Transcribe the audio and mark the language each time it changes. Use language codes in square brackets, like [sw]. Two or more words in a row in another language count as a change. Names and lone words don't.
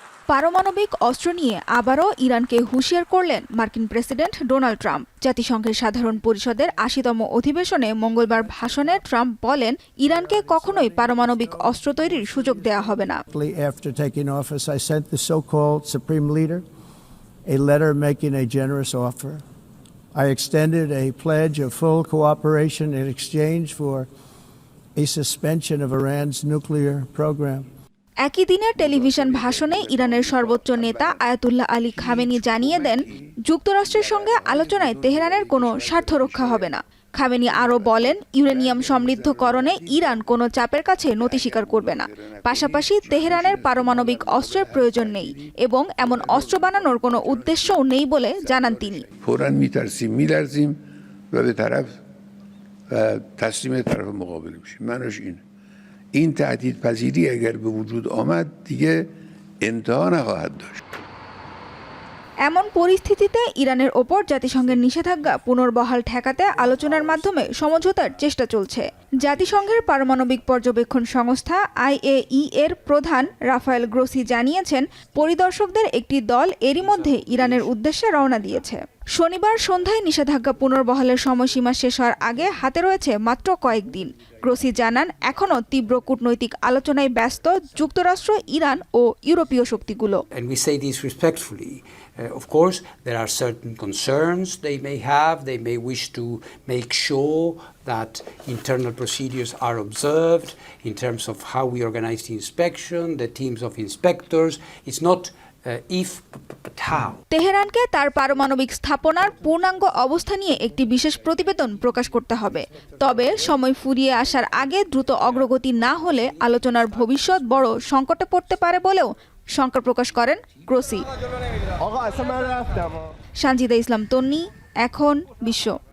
[bn] পারমাণবিক অস্ত্র নিয়ে আবারও ইরানকে হুঁশিয়ার করলেন মার্কিন প্রেসিডেন্ট ডোনাল্ড ট্রাম্প। জাতিসংঘের সাধারণ পরিষদের ৮০তম অধিবেশনে মঙ্গলবার ভাষণে ট্রাম্প বলেন, ইরানকে কখনোই পারমাণবিক অস্ত্র তৈরির সুযোগ দেয়া হবে না। [en] After taking office, I sent the so-called supreme leader a letter making a generous offer. I extended a pledge of full cooperation in exchange for a suspension of Iran's nuclear program. [bn] একই দিনের টেলিভিশন ভাষণে ইরানের সর্বোচ্চ নেতা আয়াতুল্লাহ আলী খামেনি জানিয়ে দেন, যুক্তরাষ্ট্রের সঙ্গে আলোচনায় তেহরানের কোনো স্বার্থ রক্ষা হবে না। খামেনি আরও বলেন, ইউরেনিয়াম সমৃদ্ধকরণে ইরান কোনো চাপের কাছে নতি স্বীকার করবে না। পাশাপাশি তেহরানের পারমাণবিক অস্ত্রের প্রয়োজন নেই এবং এমন অস্ত্র বানানোর কোনো উদ্দেশ্যও নেই বলে জানান তিনি। [fa] این تهدیدپذیری اگر به وجود آمد دیگه انتها نخواهد داشت. [bn] এমন পরিস্থিতিতে ইরানের ওপর জাতিসংঘের নিষেধাজ্ঞা পুনর্বহাল ঠেকাতে আলোচনার মাধ্যমে সমঝোতার চেষ্টা চলছে। জাতিসংঘের পারমাণবিক পর্যবেক্ষণ সংস্থা IAEA এর প্রধান রাফায়েল গ্রোসি জানিয়েছেন, পরিদর্শকদের একটি দল এরই মধ্যে ইরানের উদ্দেশ্যে রওনা দিয়েছে। শনিবার সন্ধ্যায় নিষেধাজ্ঞা পুনর্বহালের সময়সীমা শেষ হওয়ার আগে হাতে রয়েছে মাত্র কয়েকদিন। গ্রোসি জানান, এখনও তীব্র কূটনৈতিক আলোচনায় ব্যস্ত যুক্তরাষ্ট্র, ইরান ও ইউরোপীয় শক্তিগুলো। [en] Of course, there are certain concerns they may have. They may wish to make sure that internal procedures are observed in terms of how we organize the inspection, the teams of inspectors. It's not if, but how. [bn] তেহরানকে তার পারমাণবিক স্থাপনার পূর্ণাঙ্গ অবস্থা নিয়ে একটি বিশেষ প্রতিবেদন প্রকাশ করতে হবে। তবে সময় ফুরিয়ে আসার আগে দ্রুত অগ্রগতি না হলে আলোচনার ভবিষ্যৎ বড় সংকটে পড়তে পারে বলেও শঙ্কা প্রকাশ করেন গ্রোসি। সানজিদা ইসলাম তন্নি, এখন বিশ্ব।